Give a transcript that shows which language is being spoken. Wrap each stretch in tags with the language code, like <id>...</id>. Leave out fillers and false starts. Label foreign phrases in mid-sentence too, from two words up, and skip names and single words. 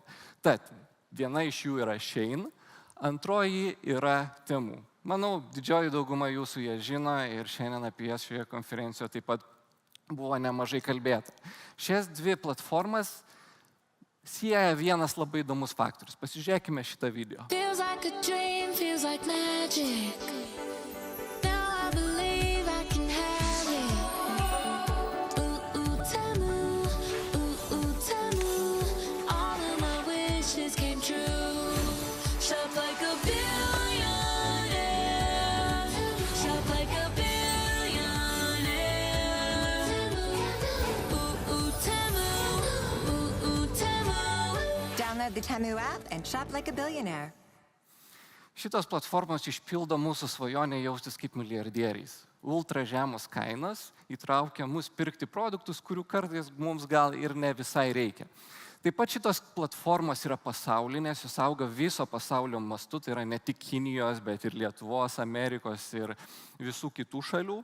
<lt>Tad viena iš jų yra Shein, antroji yra Temu. Manau, didžioji dauguma jūsų ją žino ir šiandien apie jas šioje konferencijoje taip pat buvo nemažai kalbėta. Šias 2 platformas sieja vienas labai įdomus faktorius. Pasižiūrėkime šitą video.</lt> <en>Feels like a dream, feels like magic. Now I believe I can have it. Ooh, ooh, Temu. Ooh, ooh, Temu. All of my wishes came true. Shop like a billionaire. Shop like a billionaire. Ooh, ooh, Temu. Ooh, ooh, Temu. Download the Temu app and shop like a billionaire.</en> <lt>Šitos platformos išpildo mūsų svajonę jaustis kaip milijardieriais. Ultra žemos kainos įtraukia mus pirkti produktus, kurių kartais mums gal ir ne visai reikia. Taip pat šitos platformos yra pasaulinės, jos auga viso pasaulio mastu, tai yra ne tik Kinijos, bet ir Lietuvos, Amerikos ir visų kitų šalių.</lt>